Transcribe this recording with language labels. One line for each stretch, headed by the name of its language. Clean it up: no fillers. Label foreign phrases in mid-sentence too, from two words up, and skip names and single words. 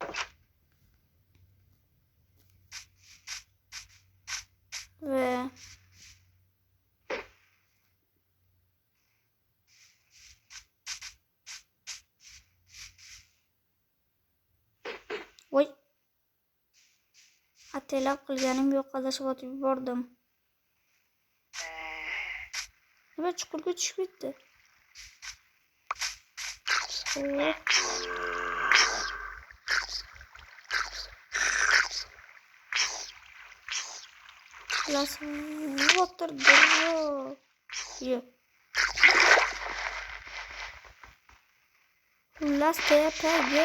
Uzbek: Va voy, atalab qilganim yo'q, adashib o'tib yubordim. Nima chuqurga tushib ketdi?
English: Las water drop.
Uzbek: Yo'q. Las tepaga.